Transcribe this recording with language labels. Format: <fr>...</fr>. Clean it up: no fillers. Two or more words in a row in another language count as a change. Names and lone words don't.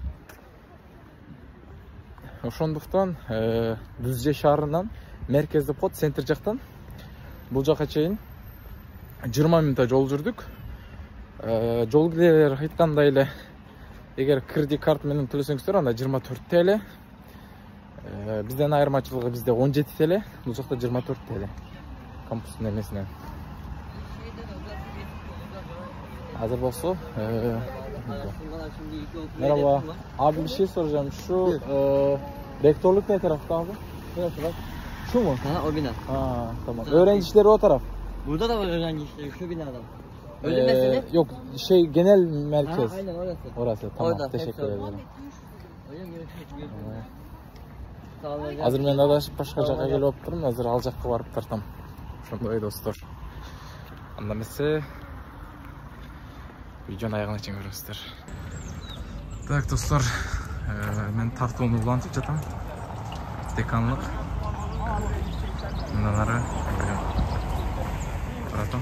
<ky>Ошондуктан Düzce шаарынан меркезде код центр жактан бул жака чейин 20 минутта жол жүрдүк. Жол кирелер айткандай эле эгер кредит карт менен төлөсөңүздөр анда 24 TL. Бизден айырмачылыгы бизде 17 TL, бул жакта 24 TL. Кампустун эмесинен.</ky> <tr>Hazır bolsa. Merhaba. Abi bir şey soracağım. Şu rektörlük ne tarafta abi? Neresi bak? Şu mu? Ha, o bina. Ha, tamam. Öğrenci işleri o taraf. Burada da var öğrenci işleri şu binada. Öyle mesele? Yok, şey genel merkez. Ha, aynen orası. Orası. Tamam. Orada, Teşekkür hepsi ederim. Öyle mi? Sağ olun.</tr> <ky>Azыр мен адашып башка жакка келип отурмун. Азыр ал жакка барып тартам. Ошондой достор. Анда эмесе видеонун аягына чейин көрөсүздөр. Так, достор, мен тартууну улантып жатам. Деканлык. Мындан ары баратам.</ky>